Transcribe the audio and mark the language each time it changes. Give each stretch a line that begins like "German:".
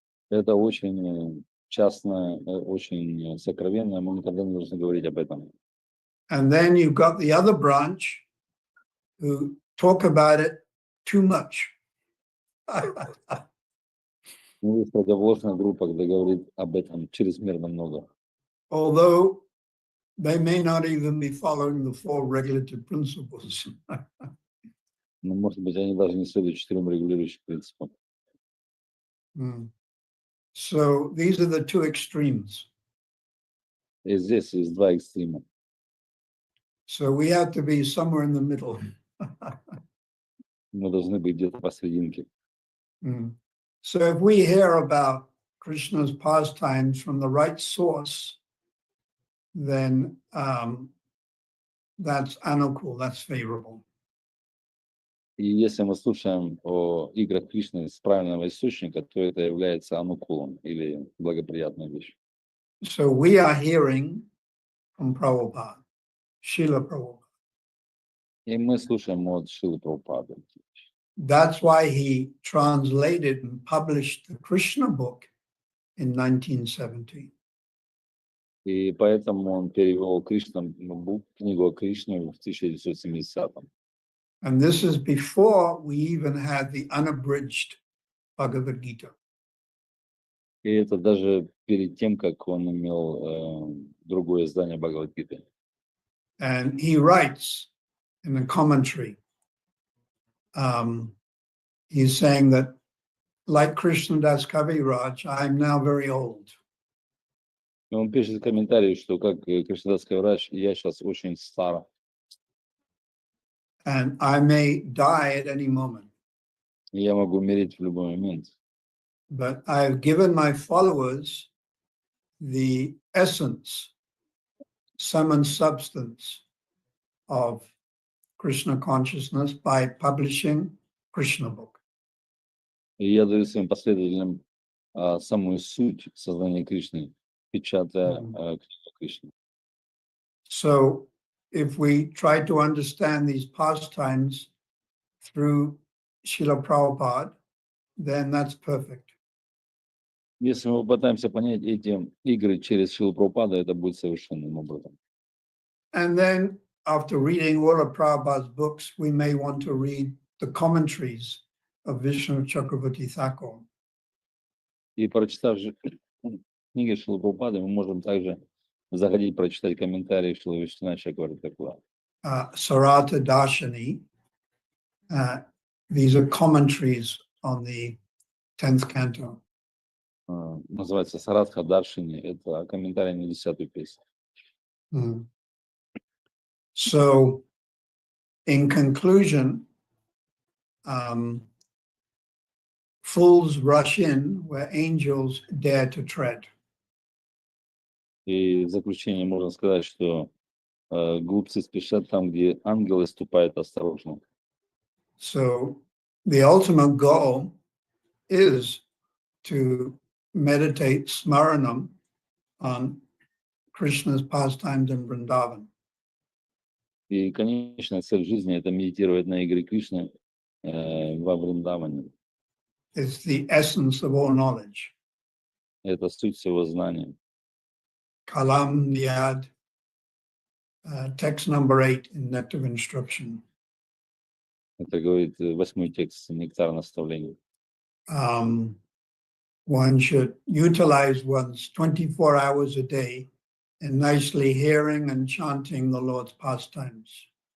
Russian: Это очень частно, очень сокровенно, мы никогда не должны говорить об этом.
English: And then you've got the other branch who talk about it too much.
Russian: Ну, есть противоположная группа, где говорит об этом чрезмерно много.
English: Although they may not even be following the four regulative principles.
Russian: Но, может быть, они даже не следуют 4 регулирующим принципам.
English: So these are the two extremes.
Russian: И здесь есть два экстрима.
English: So we have to be somewhere in the middle.
Russian: Мы должны быть где-то посерединке.
English: So if we hear about Krishna's pastimes from the right source, then that's anukul, that's favorable.
Russian: И если мы слушаем о играх Кришны с правильного источника, то это является анукулом или благоприятной вещью.
English: So we are hearing from Prabhupada, Srila Prabhupada.
Russian: И мы слушаем от Шрилы Прабхупады.
English: That's why he translated and published the Krishna book in 1917.
Russian: И поэтому он перевел книгу о Кришне в 1970-м.
English: And this is before we even had the unabridged Bhagavad Gita.
Russian: И это даже перед тем, как он имел другое издание Бхагавад-гиты.
English: And he writes in the commentary, he's saying that, like Krishna Das Kaviraj, I'm now very old.
Russian: И он пишет в комментарии, что как Кришнадас Кавирадж, я сейчас очень стар.
English: And I may die at any moment.
Russian: И я могу умереть в любой момент.
English: But I've given my followers the essence, sum and substance of Krishna consciousness by publishing Krishna book.
Russian: И я даю своим последователям самую суть сознания Кришны, печатая книгу Кришны.
English: So if we try to understand these pastimes through Srila Prabhupada, then that's perfect.
Russian: Если мы попытаемся понять эти игры через Шрилу Прабхупаду, это будет совершенным образом.
English: And then after reading all of Prabhupada's books, we may want to read the commentaries of Vishnu Chakravarti Thakur.
Russian: И прочитав же книги Шрилы Прабхупады, мы можем также заходить, прочитать комментарии Шрилы Вишну Чакраварти Тхакура.
English: Sarata Darshani. These are commentaries on the 10th canto.
Russian: Называется Саратха Даршини. Это комментарий на 10-ю песню.
English: So, in conclusion, fools rush in where angels dare to tread.
Russian: И в заключение можно сказать, что глупцы спешат там, где ангелы ступают осторожно.
English: So, the ultimate goal is to meditate smaranam on Krishna's pastimes in Vrindavan.
Russian: И конечная цель жизни — это медитировать на игры Кришны во Вриндаване.
English: It's the essence of all knowledge.
Russian: Это суть всего знания.
English: Kalam Niyad, text number 8 in Nectar of Instruction.
Russian: Это говорит 8-й текст «Нектар наставлений».
English: One should utilize one's 24 hours a day in nicely hearing and chanting the Lord's pastimes.